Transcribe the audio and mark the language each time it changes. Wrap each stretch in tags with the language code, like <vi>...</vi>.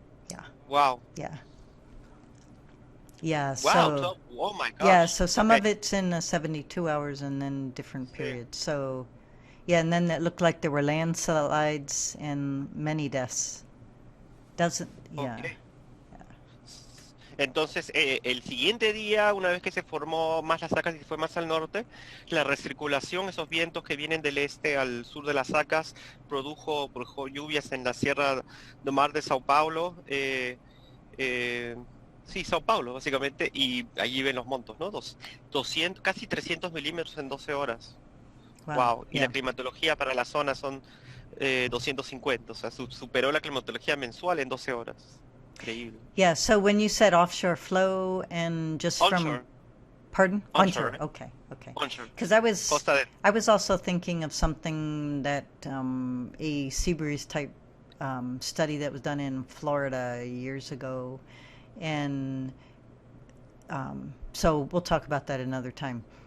<en>Yeah. Wow. Yeah. Yeah. Wow. So. Oh my gosh. Yeah. So some Okay. of it's in 72 hours and then different</en> <es>Sí.</es> <en>periods. So. Yeah, and then it looked like there were landslides and many deaths. Doesn't. Yeah. Okay.</en> <es>Entonces, el siguiente día, una vez que se formó más las sacas y se fue más al norte, la recirculación, esos vientos que vienen del este al sur de las sacas, produjo lluvias en la Sierra de Mar de Sao Paulo, sí, Sao Paulo, básicamente, y allí ven los montos, ¿no? 200, casi 300 milímetros en 12 horas. Wow. Y la</es> <en>Yeah.</en> <es>climatología para la zona son 250, o sea, superó la climatología mensual en 12 horas. Increíble.</es> <en>Yeah. So when you said offshore flow and just Onshore. from. Pardon? Onshore, right? Okay. Okay. Onshore. Because</en> <es>Costa del.</es> <en>I was also thinking of something that a sea breeze type study that was done in Florida years ago, and so we'll talk about that another time.</en>